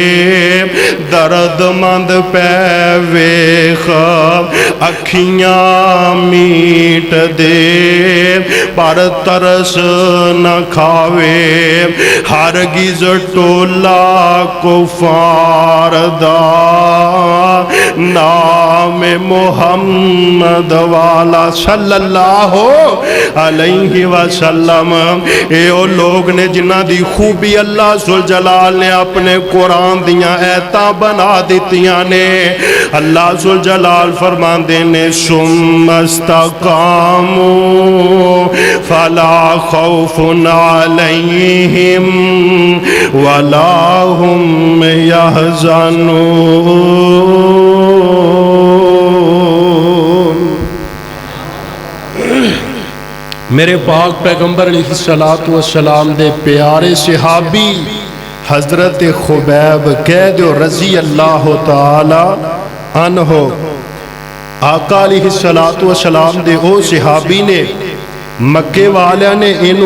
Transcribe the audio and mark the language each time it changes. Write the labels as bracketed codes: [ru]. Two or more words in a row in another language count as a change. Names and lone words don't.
[pa] ਦਰਦਮੰਦ ਪੈ ਵੇਖ ਅੱਖੀਆਂ ਮੀਟ ਦੇ ਪਰ ਤਰਸ ਨ ਖਾਵੇ ਹਰਗਿਜ਼ ਟੋਲਾ ਕੁਫ਼ਾਰ ਦਾ ਨਾਮ ਮੁਹੰਮਦ ਵਾਲਾ [ar] صلى الله عليه وسلم [pa] ਏ ਓ ਲੋਗ ਨੇ ਜਿਨ੍ਹਾਂ ਦੀ ਖ਼ੂਬੀ ਅੱਲਾਹ ਜੁਲ ਜਲਾਲ ਨੇ ਆਪਣੇ ਕੁਰਾਨ ਦੀਆਂ ਆਇਤਾਂ ਬਣਾ ਦਿੱਤੀਆਂ ਨੇ ਅੱਲਾਹ ਜੁਲ ਜਲਾਲ ਫ਼ਰਮਾਂਦੇ ਨੇ [ar] ثم استقاموا فلا خوف عليهم ولا هم يحزنون. [pa] ਮੇਰੇ ਪਾਕ ਪੈਗ਼ੰਬਰ [ar] عليه الصلاة والسلام [pa] ਦੇ ਪਿਆਰੇ ਸਹਾਬੀ ਹਜ਼ਰਤ ਖ਼ੁਬੈਬ ਕਹਿ ਦੋ [ar] رضي الله تعالى عنه [pa] ਆਕਾ [ar] عليه الصلاة والسلام [pa] ਦੇ ਓ ਸਹਾਬੀ ਨੇ ਮੱਕੇ ਵਾਲੀਆਂ ਨੇ ਇਨੂੰ